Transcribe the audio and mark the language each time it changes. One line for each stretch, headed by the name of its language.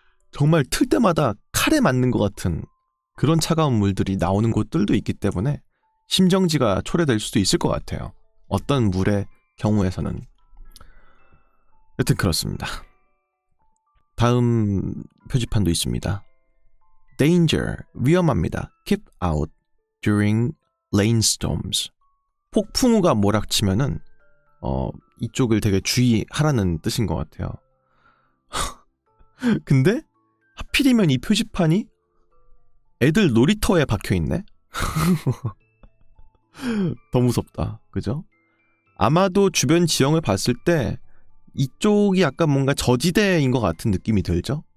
Korean: 정말 틀 때마다 칼에 맞는 것 같은 그런 차가운 물들이 나오는 곳들도 있기 때문에 심정지가 초래될 수도 있을 것 같아요. 어떤 물의 경우에서는. 여튼 그렇습니다. 다음 표지판도 있습니다.
English: Danger,
Korean: 위험합니다.
English: Keep out during rainstorms.
Korean: 폭풍우가 몰아치면은 이쪽을 되게 주의하라는 뜻인 것 같아요. 근데 하필이면 이 표지판이 애들 놀이터에 박혀있네? 더 무섭다. 그죠? 아마도 주변 지형을 봤을 때 이쪽이 약간 뭔가 저지대인 것 같은 느낌이 들죠?